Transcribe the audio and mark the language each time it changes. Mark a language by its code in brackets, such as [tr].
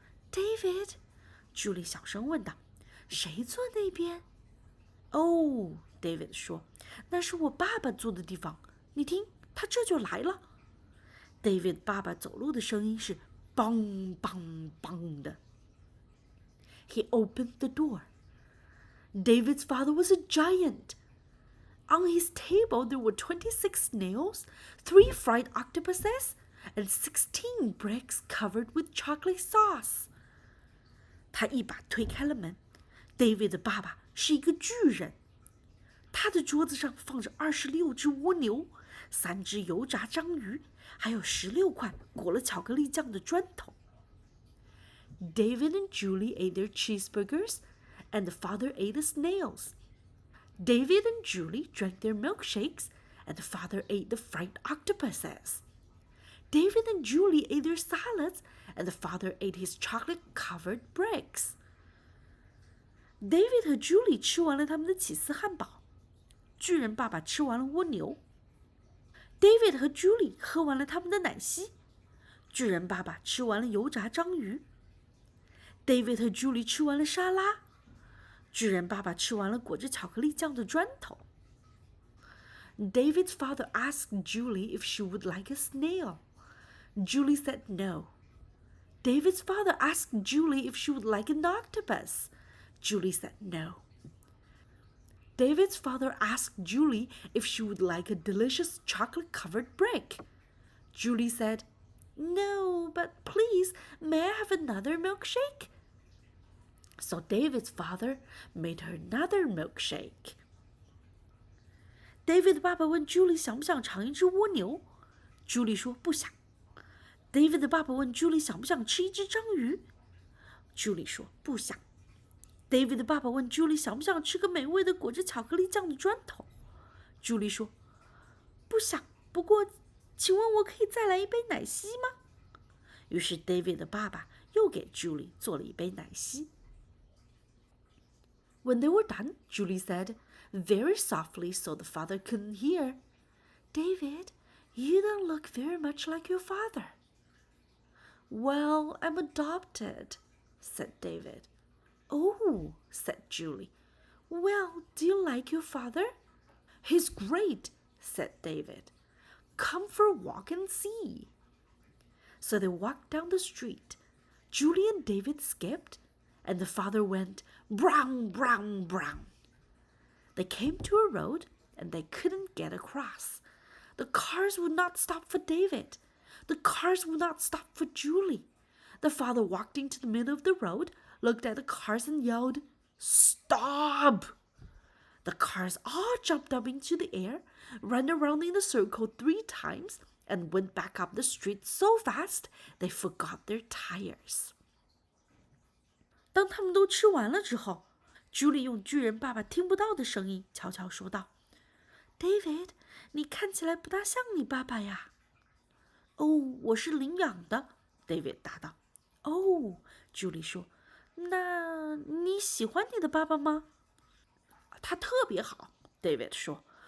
[zh] David， Julie 小声问道：“谁坐那边？” 哦 ，David 说：“那是我爸爸坐的地方。你听。” 他这就来了。 David 爸爸走路的声音是梆梆梆的。 [en] He opened the door. David's father was a giant. On his table there were 26 snails, 3 fried octopuses, and 16 bricks covered with chocolate sauce. [zh] 他一把推开了门。 David 的爸爸是一个巨人。他的桌子上放着26只蜗牛。 3只油炸章鱼，还有16块裹了巧克力酱的砖头。 [en] David and Julie ate their cheeseburgers, and the father ate the snails. David and Julie drank their milkshakes, and the father ate the fried octopuses. David and Julie ate their salads, and the father ate his chocolate-covered bricks. [zh] David 和 Julie 吃完了他们的起司汉堡，巨人爸爸吃完了蜗牛。 David 和 Julie 喝完了他们的奶昔，巨人爸爸吃完了油炸章鱼。 David 和 Julie 吃完了沙拉，巨人爸爸吃完了裹着巧克力酱的砖头。 [en] David's father asked Julie if she would like a snail. Julie said no. David's father asked Julie if she would like an octopus. Julie said no.David's father asked Julie if she would like a delicious chocolate-covered brick. Julie said, "No, but please, may I have another milkshake?" So David's father made her another milkshake. [zh] David 的爸爸问 Julie 想不想尝一只蜗牛 ，Julie 说不想。 David 的爸爸问 Julie 想不想吃一只章鱼 ，Julie 说不想。 David 的爸爸问 Julie 想不想吃个美味的裹着巧克力酱的砖头 ，Julie 说不想，不过请问我可以再来一杯奶昔吗？于是 David 的爸爸又给 Julie 做了一杯奶昔。 [en] When they were done, Julie said, very softly so the father couldn't hear, "David, you don't look very much like your father." "Well, I'm adopted," said David. "Oh," said Julie. "Well, do you like your father?" "He's great," said David. "Come for a walk and see." So they walked down the street. Julie and David skipped, and the father went, brown, brown, brown. They came to a road, and they couldn't get across. The cars would not stop for David. The cars would not stop for Julie. The father walked into the middle of the road, looked at the cars and yelled, "Stop!" The cars all jumped up into the air, ran around in a circle 3 times, and went back up the street so fast they forgot their tires. [zh] 当他们都吃完了之后， Julie 用巨人爸爸听不到的声音悄悄说道： David, 你看起来不大像你爸爸呀。哦，我是领养的 David 答道。哦 Julie 说，那你喜欢你的爸爸吗？他特别好 David 说，